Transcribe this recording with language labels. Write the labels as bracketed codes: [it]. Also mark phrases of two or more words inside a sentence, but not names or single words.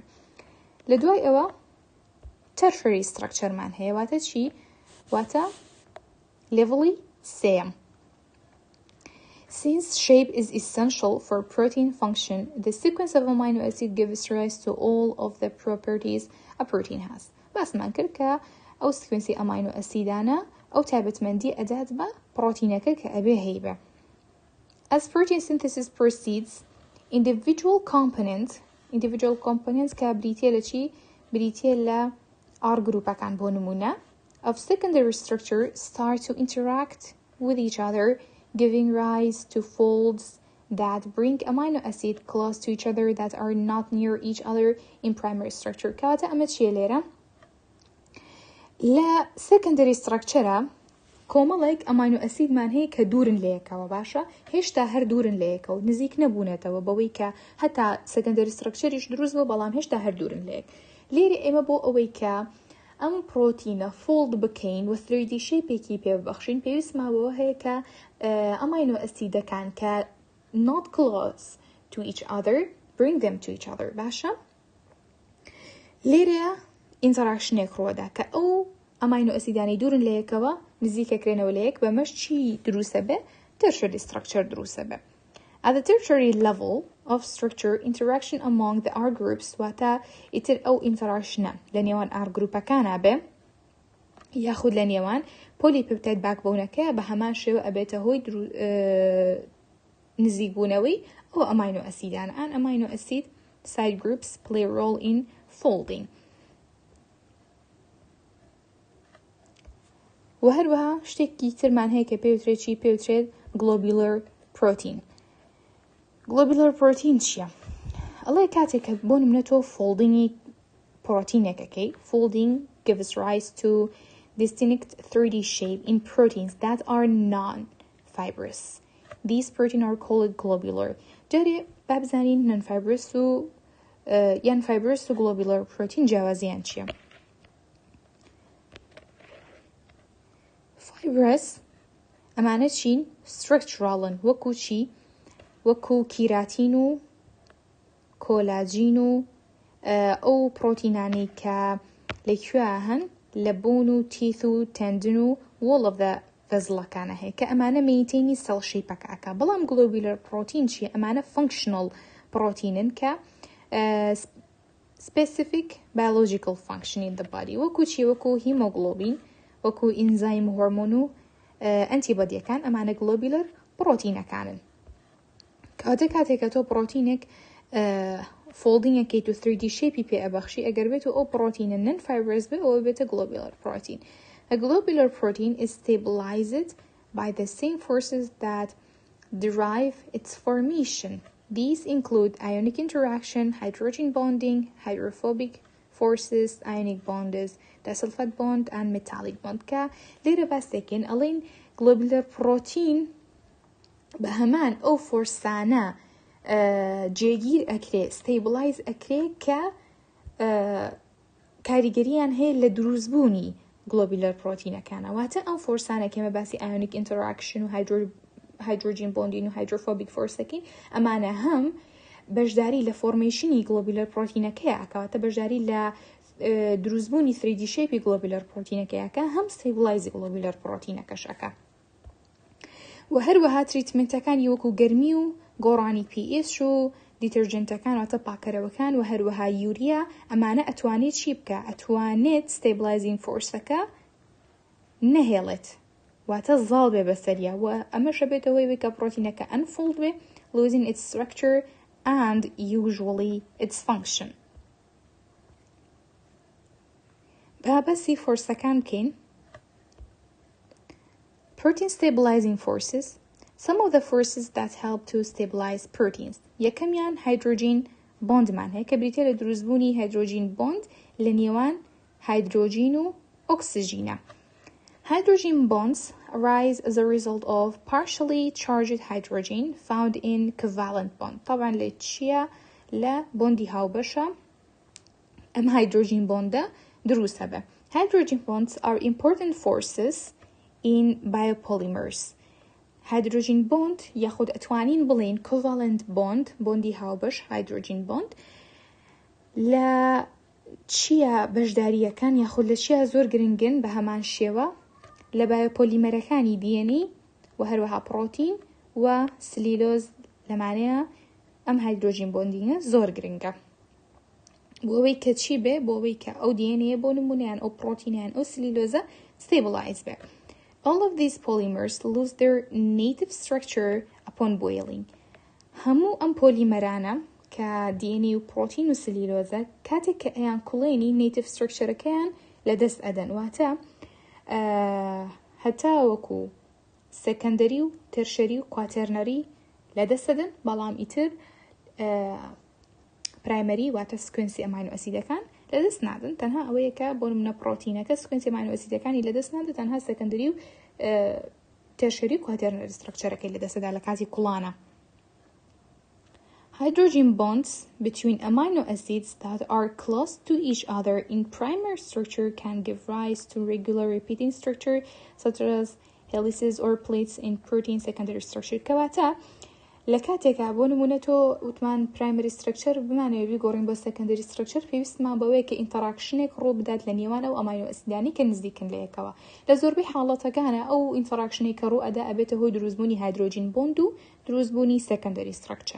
[ckb] لە دوای ئەوە تەرشەری ستراکچەرمان هەیە واتە چی؟ واتە لێڤڵی سێم. [en] Since shape is essential for protein function, the sequence of amino acid gives rise to all of the properties a protein has. [ckb] باسمان کرد کە ئەو سکوێنسی ئەمینۆ ئەسیدانە ئەو تایبەتمەندی ئەدات بە پرۆتینەکە کە ئەبێ هەیبە. [en] As protein synthesis proceeds, individual components [ckb] کە بریتێ لە چی؟ بریتێ لە R گروپەکان بۆ نمونە [en] of secondary structure start to interact with each other, giving rise to folds that bring amino acid close to each other that are not near each other in primary structure. [ckb] کەواتە ئەمە چیە لێرە؟ لە [en] secondary structure [ckb] کۆمەڵێک ئەمینۆ ئەسیدمان هەیە کە دوورن لە یەکەوە باشە هێشتا هەر دوورن لە یەکەوە نزیک نەبوونێتەوە بەوەی کە هەتا [en] secondary structureیش [ckb] دروست بوو بەڵام هێشتا هەر دوورن لە یەک. لێرە ئێمە بۆ ئەوەی کە ئەم پرۆتینە فۆڵد بکەین و 3D شێپێکی پێ ببەخشین پێویستماوەوە هەیە کە ئەمینۆ ئەسیدەکان کە [en] not close to each other bring them to each other [ckb] باشە. لێرە ئینتەراکشنێک ڕۆدا کە ئەو ئەماینۆ ئەسیدانی دوورن لە یەکەوە نزیکەکرێنەوە لە یەک بەمەش چی دروسە بێ [en] tertiary structure [ckb] دروسە بێ. [en] At the tertiary level of structure, interaction among the R groups [ckb] واتە ئیتر ئەو ئینتەراکشنە لە نێوان R گروپەکانە بێ یاخود لە نێوان [en] polypeptide backbone-ەکە [ckb] بە هەمان شێوە ئەبێتە هۆی نزیکبوونەوەی ئەو ئەماینۆ ئەسیدان. [en] ئەن ئەماینۆ ئەسید side groups play a role in folding. [ckb] و هەروەها شتێکی ترمان هەیە کە پێوترێت [en] globular protein. globular protein [ckb] چییە؟ ئەڵێ کاتێک کە بۆ نمونە تۆ [en] foldingi پرۆتینێکەکەی folding gives rise to distinct 3D shape in proteins that are non-fibrous. These proteins are called globular. [ckb] جارێ بابزانین non-fibrous و یان fibrous و [en] globular protein [ckb] جیاوازیان چییە؟ fibrous ئەمانە چین structuralن وەکو چی؟ وەکو کیراتین و کۆلاجین و ئەو پرۆتینانی کە لەکوێ هەن لە بۆن و تیث و تەندن و [en] wall of the vessel-ەکانە [ckb] هەیە کە ئەمانە مینتینی سەڵ شیپەکە بەڵام [en] globular protein [ckb] چیە؟ ئەمانە [en] functional proteinin [ckb] کە [en] specific biological function in the body [ckb] وەکو چی؟ وەکو hemoglobin وەکو ئینزایم هۆرمۆن و ئەنتیبۆدیەکان ئەمانە globular پرۆتینەکانن. کاتێکە تۆ پرۆتینێک foldingەکەیت و [en] 3D shape [ckb] پێ ئەبەخشی ئەگەر بێت و ئەو پرۆتینە non-fibrous بێ ئەوە بێتە [en] globular protein. A globular protein is stabilized by the same forces that derive its formation. These include ionic interaction, hydrogen bonding, hydrophobic forces, ionic bonds, disulfide bond, and metallic bond. [ckb] کە لێرە باسێکین ئەڵێن [en] globular protein [ckb] بە هەمان ئەو فۆرسانە جێگیر ئەکرێ ستیبلایز ئەکرێ کە کاریگەریان هەیە لە دروستبوونی globular پرۆتینەکانە واتە ئەم فۆرسانە کەمە باسی [en] ionic interaction [ckb] و [en] hydrogen bonding [ckb] و [en] hydrophobic forceەکەین [ckb] ئەمانە هەم بەشداری لە فۆرمیشنی globular پرۆتینەکەیە ئەکەواتە بەشداری لە دروستبوونی [en] 3D shape [ckb] globular پرۆتینەکەیەکە هەم ستیبلایزی globular پرۆتینەکەشەکە. و هەروەها تریتمنتەکانی وەکو گەرمی و گۆڕانی pH و دیترجنتەکان واتە پاکەرەوەکان و هەروەها یوریا ئەمانە ئەتوانێت چی بکە؟ ئەتوانێت [en] stabilizing forceەکە [ckb] نەهێڵێت واتە زاڵ بێ بەسەریا و ئەمەشە بێتەوەی کە پرۆتینەکە unfold بێ [en] losing its structure and usually its function. [ckb] بابەسی فۆرسەکان بکەین. [en] Protein stabilizing forces. Some of the forces that help to stabilize proteins. [ckb] یەکەمیان [en] hydrogen bondمان [ckb] هەیە کە بریتە لە دروستبوونی [en] hydrogen bond [ckb] لە نێوان هایدرۆژین و ئۆکسیژینە. [en] Hydrogen bonds arise as a result of partially charged hydrogen found in covalent bond. [ckb] طبعا لە چیە؟ لە بۆندی هاوبەشە ئەم [en] hydrogen bondە [ckb] دروستە بێ. [en] Hydrogen bonds are important forces in biopolymers. hydrogen bond [ckb] یاخود ئەتوانین بڵێن [en] covalent bond [ckb] بۆندی هاوبەش [en] hydrogen bond [ckb] لە چیە بەشداریەکان یاخود لە چیە زۆر گرنگن بە هەمان شێوە لە بایۆپۆلیمەرەکانی DNA و هەروەها پرۆتین و سلیلۆز لەمانەیە ئەم [en] hydrogen bondینە [ckb] زۆر گرنگە بۆەوەی کە چی بێ بۆەوەی کە ئەو DNA بۆ نمونەیان ئەو پرۆتینیان ئەو سلیلۆزە stabilize بێ. [en] All of these polymers lose their native structure upon boiling. [ckb] هەموو ئەم پۆلیمەرانە کە DNA و پرۆتین و سلیلۆزە کاتێک کە ئەیان کوڵێنی [en] native structureەکەیان [ckb] لەدەست ئەدەن واتە هەتا وەکو سەکەندەری و تەرشەری و کواتەرنەری لەدەست ئەدەن بەڵام ئیتر پرایمەری واتە سکوێنسی ئەماینۆ ئەسیدەکان لەدەست نادن تەنها ئەوەیە کە بۆ نمونە پرۆتینەکە سکوێنسی ئەماینۆ ئەسیدەکانی لەدەست نادن تەنها سەکەندەری و تەرشەری و کواتەرنەری ستراکچەرەکەی لەدەستەدا لە کاتی کوڵانە. [en] Hydrogen bonds between amino acids that are close to each other in primary structure can give rise to regular repeating structure such as helices or plates in protein secondary structure. [ckb] کەواتە لكاتێکا بۆ نمونە تۆ وتمان پرایمەری سترکچەر بمانەوێ گۆڕین بۆ سەکەندەری سترکچەر پێویستمان بەوەیە کە ئینتەراکشنێک ڕوو بدات لە نێوان ئەو ئەماینۆ ئەسیدانی کە نزیکن لە یەکەوە لە زۆربەی حاڵەتەکانە ئەو ئینتەراکشنێک کە ڕوو ئەدا ئەبێتە هۆی دروستبوونی هایدرۆجین بۆند و دروستبوونی سەکەندەری سترکچەر.